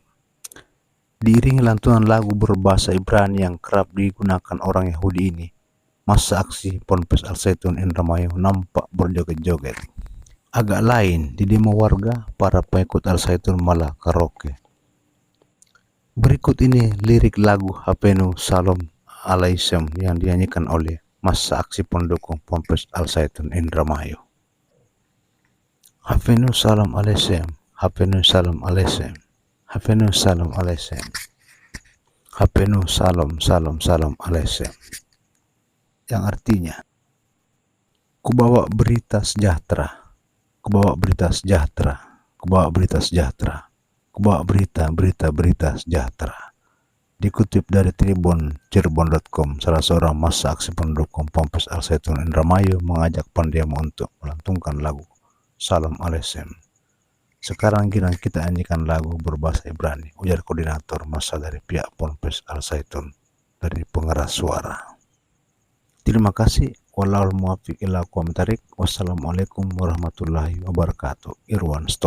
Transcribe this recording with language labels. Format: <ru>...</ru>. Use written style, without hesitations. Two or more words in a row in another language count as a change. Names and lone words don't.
<id>Diiringi lantunan lagu berbahasa Ibrani yang kerap digunakan orang Yahudi ini, massa aksi Ponpes Al-Zaitun Indramayu nampak berjoget-joget. Agak lain, di demo warga, para pengikut Al-Zaitun malah karaoke. Berikut ini lirik lagu Hafenu Shalom Aleichem yang dinyanyikan oleh massa aksi pendukung Ponpes Al-Zaitun Indramayu.</id> <he>הבאנו שלום עליכם, הבאנו שלום עליכם, הבאנו שלום עליכם, הבאנו שלום שלום שלום עליכם.</he> <id>Yang artinya, kubawa berita sejahtera, kubawa berita sejahtera, kubawa berita sejahtera, kubawa berita sejahtera. Dikutip dari Tribun Cirebon.com, salah seorang massa aksi pendukung Ponpes Al-Zaitun Indramayu mengajak pendemo untuk melantunkan lagu Shalom Aleichem. Sekarang giliran kita nyanyikan lagu berbahasa Ibrani, ujar koordinator massa dari pihak Ponpes Al-Zaitun dari pengeras suara. Terima kasih.</id> <ar>والله الموفق إلى أقوم الطريق. والسلام عليكم ورحمة الله وبركاته.</ar> <id>Irwan Stop.</id>